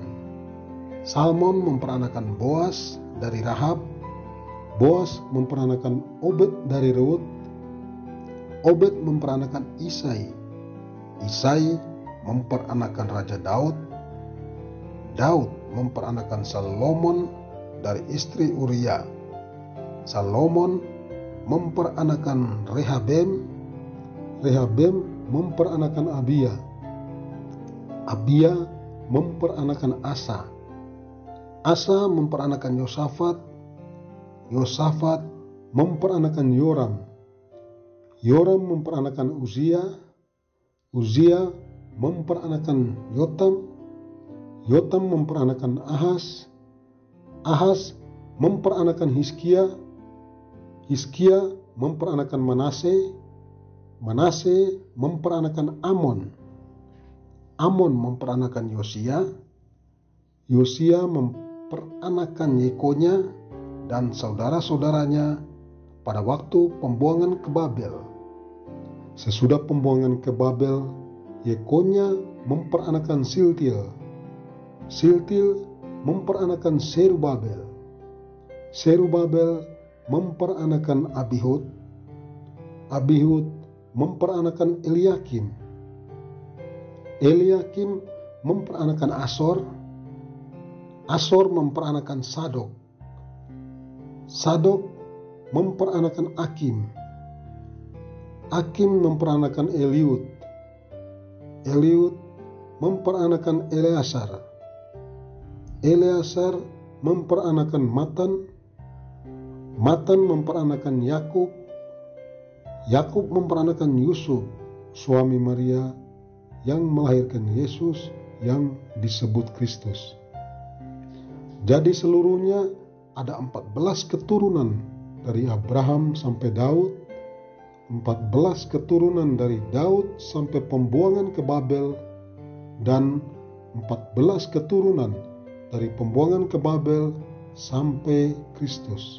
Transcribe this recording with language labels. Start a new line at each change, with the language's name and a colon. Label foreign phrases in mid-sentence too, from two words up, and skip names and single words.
Indonesian: Salmon memperanakan Boas dari Rahab. Boas memperanakan Obed dari Rut. Obed memperanakan Isai. Isai memperanakan Raja Daud. Daud memperanakan Salomon dari istri Uria. Salomon memperanakan Rehabem. Rehabem memperanakan Abia. Abia memperanakan Asa. Asa memperanakan Yosafat. Yosafat memperanakan Yoram. Yoram memperanakan Uzia. Uzia memperanakan Yotam. Yotam memperanakan Ahaz. Ahaz memperanakan Hizkia. Hizkia memperanakan Manase. Manase memperanakan Amon. Amon memperanakan Yosia. Yosia memperanakan Yekonya dan saudara-saudaranya pada waktu pembuangan ke Babel. Sesudah pembuangan ke Babel, Yekonya memperanakan Siltil. Siltil memperanakan Serubabel. Serubabel memperanakan Abihud. Abihud memperanakan Eliakim. Eliakim memperanakan Asor. Asor memperanakan Sadok. Sadok memperanakan Akim. Akim memperanakan Eliud. Eliud memperanakan Eleasar. Eleasar memperanakan Matan. Matan memperanakan Yakub. Yakub memperanakan Yusuf, suami Maria yang melahirkan Yesus yang disebut Kristus. Jadi seluruhnya ada 14 keturunan dari Abraham sampai Daud, 14 keturunan dari Daud sampai pembuangan ke Babel, dan 14 keturunan dari pembuangan ke Babel sampai Kristus.